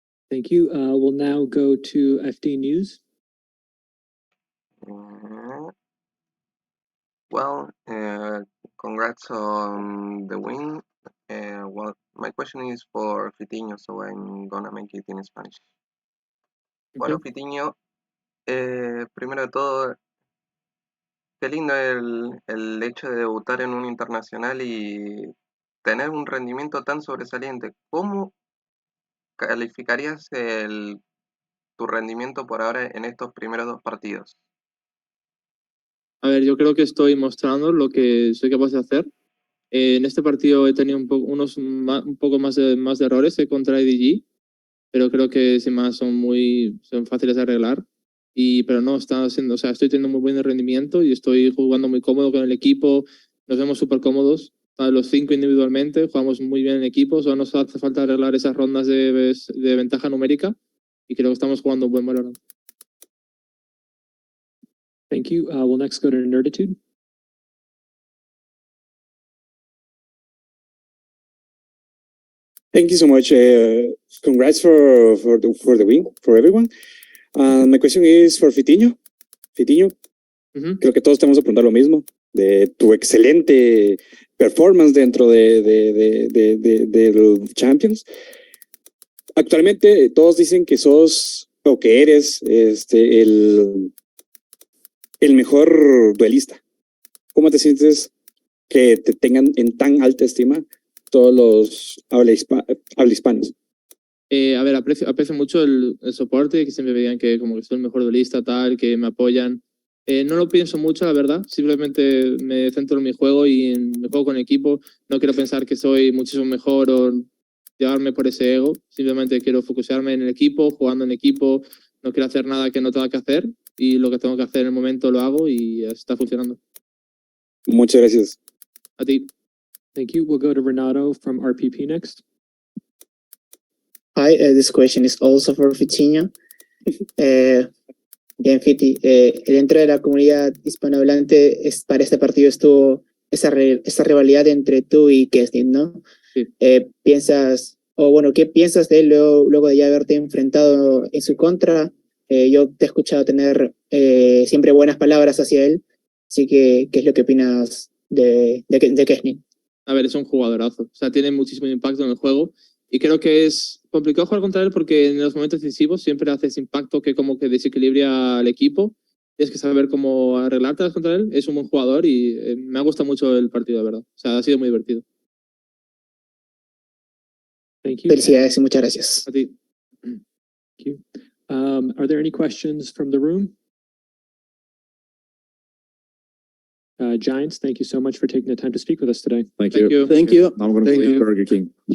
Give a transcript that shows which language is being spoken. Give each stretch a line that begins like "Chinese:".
English: Thank you. We'll now go to FD News. Well, congrats on the win. Well, my question is for Fitinho, so I'm gonna make it in Spanish.
Spanish: Bueno, Fitinho, primero de todo, qué lindo el hecho de debutar en un internacional y tener un rendimiento tan sobresaliente. ¿Cómo calificarías tu rendimiento por ahora en estos primeros dos partidos? A ver, yo creo que estoy mostrando lo que soy capaz de hacer. En este partido he tenido un poco más de errores que contra IDG, pero creo que sin más son fáciles de arreglar. Pero no, estoy teniendo muy buen rendimiento y estoy jugando muy cómodo con el equipo. Nos vemos súper cómodos A los 5 individualmente, jugamos muy bien en equipo, solo nos hace falta arreglar esas rondas de ventaja numérica y creo que estamos jugando un buen VALORANT.
English: Thank you. We'll next go to Nerditude. Thank you so much. Congrats for the win for everyone. My question is for Fitiño.
Spanish: Fitiño, creo que todos tenemos que preguntar lo mismo de tu excelente performance dentro de los Champions. Actualmente todos dicen que sos o que eres el mejor duelista. ¿Cómo te sientes que te tengan en tan alta estima todos los habla hispanos? A ver, aprecio mucho el soporte, que siempre me digan que como que soy el mejor duelista, tal, que me apoyan. No lo pienso mucho, la verdad. Simplemente me centro en mi juego y en mi juego con el equipo. No quiero pensar que soy muchísimo mejor o llevarme por ese ego. Simplemente quiero focusarme en el equipo, jugando en equipo. No quiero hacer nada que no tenga que hacer y lo que tengo que hacer en el momento lo hago y está funcionando. Muchas gracias. A ti.
English: Thank you. We'll go to Renato from RPP next. Hi, this question is also for Fitiño.
Spanish: Bien, Fiti, dentro de la comunidad hispanohablante para este partido estuvo esa rivalidad entre tú y Kestin, ¿no? Sí. ¿Qué piensas de él luego de ya haberte enfrentado en su contra? Yo te he escuchado tener siempre buenas palabras hacia él, así que, ¿qué es lo que opinas de Kestin? A ver, es un jugadorazo, o sea, tiene muchísimo impacto en el juego y creo que es complicado jugar contra él porque en los momentos decisivos siempre hace ese impacto que como que desequilibra al equipo. Tienes que saber cómo arreglártelas contra él. Es un buen jugador y me ha gustado mucho el partido, de verdad. O sea, ha sido muy divertido.
English: Thank you.
Spanish: Felicidades y muchas gracias. A ti.
English: Thank you. Are there any questions from the room? Giants, thank you so much for taking the time to speak with us today. Thank you. Thank you. Thank you. I'm going to play Burger King.